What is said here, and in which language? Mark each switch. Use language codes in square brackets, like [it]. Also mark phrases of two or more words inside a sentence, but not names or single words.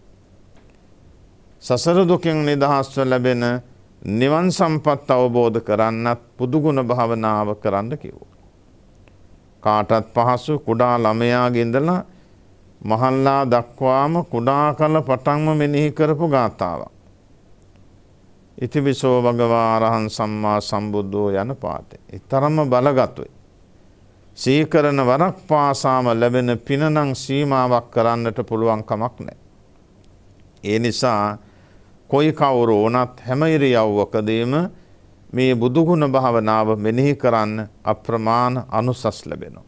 [si] සසර දුකෙන් නිදහස්ව ලැබෙන නිවන් සම්පත් අවබෝධ කරන්නත් බුදුගුණ භාවනාව කරන්න කිව්වා. කාටත් පහසු කුඩා ළමයාගේ ඉඳලා මහල්ලා දක්වාම කුඩා කල පටන්ම මෙනෙහි කරපු ගාථාවක්. [pi] ඉතිපිසෝ භගවා අරහං සම්මා සම්බුද්ධෝ [si] යන පාඨය. ඊතරම්ම බලගතුයි. සීකරන වරක් පාසාම ලැබෙන පිනනම් සීමාවක් කරන්නට පුළුවන් කමක් නැහැ. ඒ නිසා කොයි කවුරු වුණත් හැම ඉරියව්වකදීම මේ බුදුගුණ භාවනාව මෙනෙහි කරන්න අප්‍රමාණ අනුසස් ලැබෙනවා.